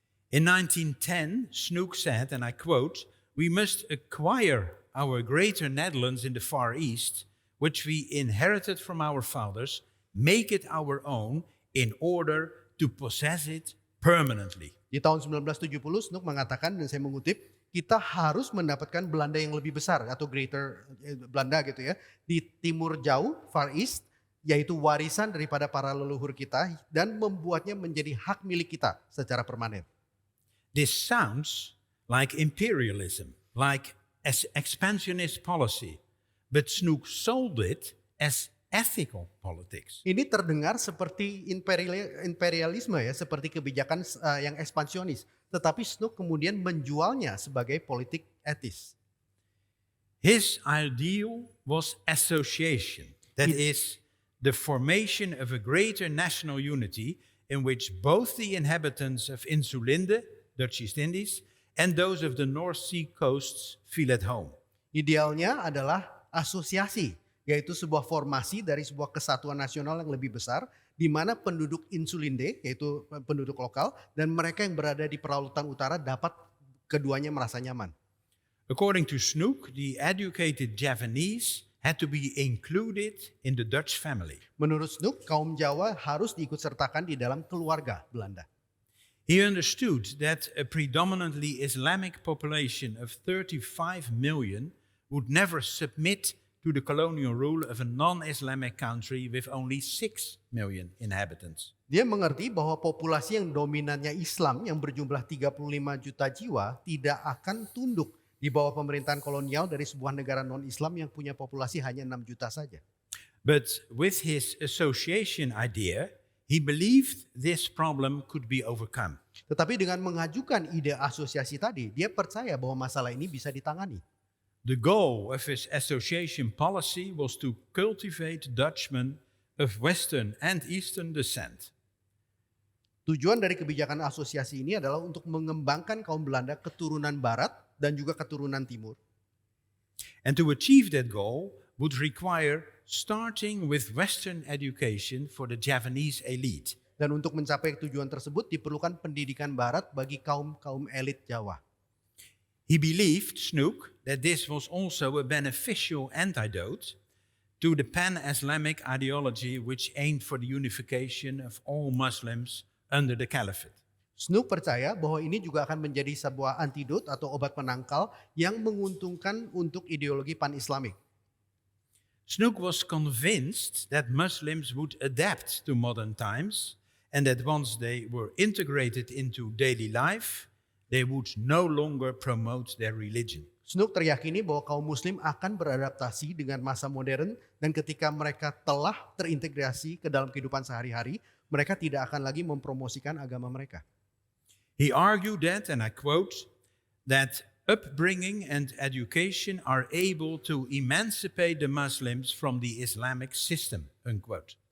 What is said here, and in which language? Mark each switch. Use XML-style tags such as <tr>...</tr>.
<en>In 1910, Snoek said, and I quote, "We must acquire our greater Netherlands in the Far East, which we inherited from our fathers, make it our own in order to possess it permanently."</en> <id>Di tahun 1970, Snoek mengatakan, dan saya mengutip, kita harus mendapatkan Belanda yang lebih besar atau</id> <en>greater</en> <id>Belanda gitu ya, di timur jauh,</id> <en>Far East,</en> <id>yaitu warisan daripada para leluhur kita dan membuatnya menjadi hak milik kita secara permanen.</id> <en>This sounds like imperialism, like expansionist policy, but Snoek sold it as ethical politics.</en> <id>Ini terdengar seperti imperialisme ya, seperti kebijakan yang ekspansionis. Tetapi Snoek kemudian menjualnya sebagai politik etis.</id> <en>His ideal was association, that is, the formation of a greater national unity in which both the inhabitants of Insulinde, Dutch East Indies, and those of the North Sea coasts feel at home.</en> <id>Idealnya adalah asosiasi, yaitu sebuah formasi dari sebuah kesatuan nasional yang lebih besar, di mana penduduk Insulinde, yaitu penduduk lokal, dan mereka yang berada di Perlautan Utara dapat keduanya merasa nyaman.</id> <en>According to Snoek, the educated Javanese had to be included in the Dutch family.</en> <id>Menurut Snoek, kaum Jawa harus diikutsertakan di dalam keluarga Belanda.</id> <en>He understood that a predominantly Islamic population of 35 million would never submit to the colonial rule of a non-Islamic country with only 6 million inhabitants.</en> <id>Dia mengerti bahwa populasi yang dominannya Islam yang berjumlah 35 juta jiwa tidak akan tunduk di bawah pemerintahan kolonial dari sebuah negara non-Islam yang punya populasi hanya 6 juta saja.</id> <en>But with his association idea, he believed this problem could be overcome.</en> <id>Tetapi dengan mengajukan ide asosiasi tadi, dia percaya bahwa masalah ini bisa ditangani.</id> <en>The goal of his association policy was to cultivate Dutchmen of Western and Eastern descent.</en> <id>Tujuan dari kebijakan asosiasi ini adalah untuk mengembangkan kaum Belanda keturunan barat dan juga keturunan timur.</id> <en>And to achieve that goal would require starting with Western education for the Javanese elite.</en> <id>Dan untuk mencapai tujuan tersebut diperlukan pendidikan barat bagi kaum elit Jawa.</id> <en>He believed, Snoek, that this was also a beneficial antidote to the pan-Islamic ideology which aimed for the unification of all Muslims under the Caliphate.</en> <id>Snoek percaya bahwa ini juga akan menjadi sebuah antidot atau obat penangkal yang menguntungkan untuk ideologi pan-Islamik.</id> <en>Snoek was convinced that Muslims would adapt to modern times and that once they were integrated into daily life, they would no longer promote their religion.</en> <id>Snoek teriyakini bahwa kaum muslim akan beradaptasi dengan masa modern dan ketika mereka telah terintegrasi ke dalam kehidupan sehari-hari, mereka tidak akan lagi mempromosikan agama mereka.</id> <en>He argued that, and I quote, that upbringing and education are able to emancipate the Muslims from the Islamic system, unquote.</en>